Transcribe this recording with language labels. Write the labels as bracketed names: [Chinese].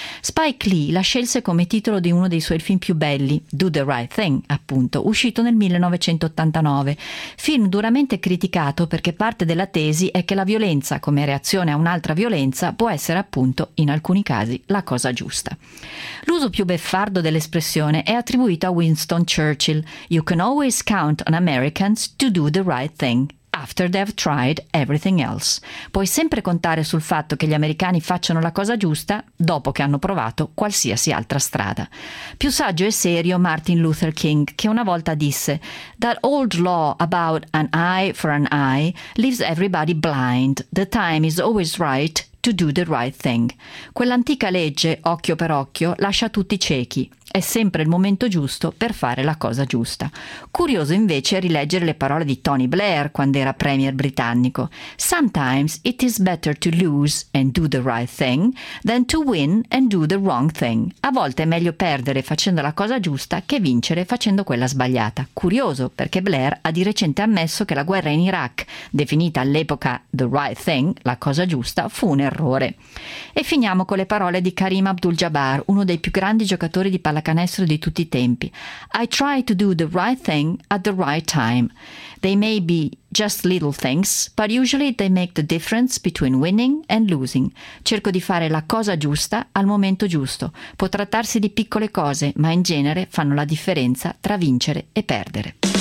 [Italian] Spike Lee la scelse come titolo di uno dei suoi film più belli, Do the Right Thing, appunto, uscito nel 1989. Film duramente criticato perché parte della tesi è che la violenza, come reazione a un'altra violenza, può essere appunto, in alcuni casi, la cosa giusta. L'uso più beffardo dell'espressione è attribuito a Winston Churchill. [English] You can always count on Americans to do the right thing after they've tried everything else. [Italian] Puoi sempre contare sul fatto che gli americani facciano la cosa giusta dopo che hanno provato qualsiasi altra strada. Più saggio e serio Martin Luther King, che una volta disse: [English] that old law about an eye for an eye leaves everybody blind. The time is always right to do the right thing. [Italian] Quell'antica legge, occhio per occhio, lascia tutti ciechi. È sempre il momento giusto per fare la cosa giusta. Curioso invece rileggere le parole di Tony Blair quando era premier britannico. [English] Sometimes it is better to lose and do the right thing than to win and do the wrong thing. [Italian] A volte è meglio perdere facendo la cosa giusta che vincere facendo quella sbagliata. Curioso, perché Blair ha di recente ammesso che la guerra in Iraq, definita all'epoca [English] the right thing, [Italian] la cosa giusta, fu un errore. E finiamo con le parole di Kareem Abdul-Jabbar, uno dei più grandi giocatori di pallacanestro di tutti i tempi. [English] I try to do the right thing at the right time. They may be just little things, but usually they make the difference between winning and losing. [Italian] Cerco di fare la cosa giusta al momento giusto. Può trattarsi di piccole cose, ma in genere fanno la differenza tra vincere e perdere.